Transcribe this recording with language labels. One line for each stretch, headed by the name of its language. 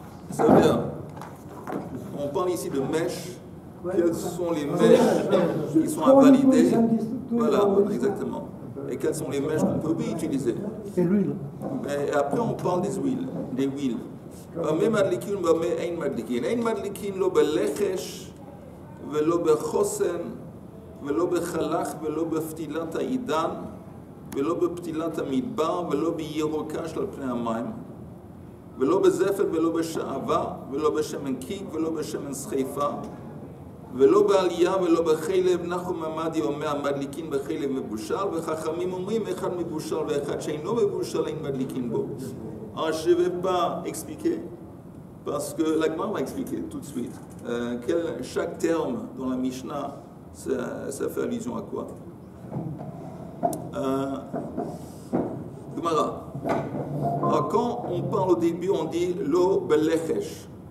French: Ça veut dire, on parle ici de mèches. Quelles sont les mèches qui sont à valider? Voilà, exactement. Et quelles sont les mèches qu'on peut utiliser? Et l'huile. Et après, on parle des huiles.
Hebrew: Bame madlikin ou bame ein madlikin. Ein madlikin lo belechesh velo bechosen velo bechalach velo beftilat haidan ולא בפתילת המדבר, ולא בירוקה של פני המים, ולא בזפת, ולא בשעבה, ולא בשמן קיק, ולא בשמן סחיפה, ולא בעלייה, ולא בחלב. נחום עמדי אומר, מדליקין בחלב מבושל, וחכמים אומרים, אחד מבושל ואחד שאינו מבושל, אין מדליקין בו.
French: Alors, je ne vais pas expliquer, parce que la Gemara va expliquer tout de suite. Chaque terme dans la Mishnah, ça fait allusion à quoi? Gemara. Alors quand on parle au début, on dit lo belechesh.